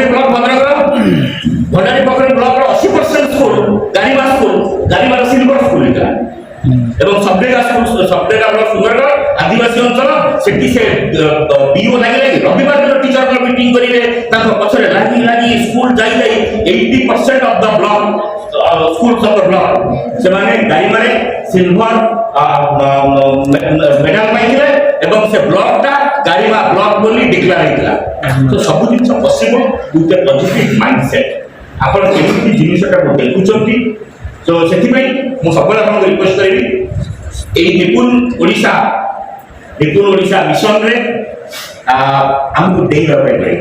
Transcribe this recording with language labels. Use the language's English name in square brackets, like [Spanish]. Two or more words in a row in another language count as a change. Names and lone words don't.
[Odia] ବ୍ଲକ ଭଦ୍ରକର ଭଣ୍ଡାରୀ ପୋଖରୀ ବ୍ଲକର 80% ସ୍କୁଲ ଗାରିମାର [English] silver school [Odia] ହେଇଥିଲା ଏବଂ ସବଡେଗା ବ୍ଲକ ସୁନ୍ଦରଗଡ଼ ଆଦିବାସୀ ଅଞ୍ଚଳ ସେଠି ସେ ବିଓ ଲାଗି ରବିବାର ଦିନ [English] teacher meeting [Odia] କରିବେ ତାଙ୍କ ପଛରେ ଲାଗି ସ୍କୁଲ ଯାଇ 80% [English] of the block schools of the block [Odia] ସେମାନେ ଗାରିମାରେ [English] silver medal [Odia] ପାଇଥିଲେ ଏବଂ ସେ ବ୍ଲକଟା ଗାରିମା ବ୍ଲକ ବୋଲି ଡିକ୍ଲେୟାର ହେଇଥିଲା। ତ ସବୁ ଜିନିଷ [English] possible with a positive mindset [Odia] ଆପଣ କେମିତି ଜିନିଷଟାକୁ ଦେଖୁଛନ୍ତି। ତ ସେଥିପାଇଁ ମୁଁ ସବୁବେଳେ ଆପଣଙ୍କୁ ରିକ୍ୱେଷ୍ଟ କରିବି ଏଇ ନିପୁଣ ଓଡ଼ିଶା ମିଶନରେ ଆମକୁ ଡେଇଁବା ପାଇଁ ପଡ଼ିବ।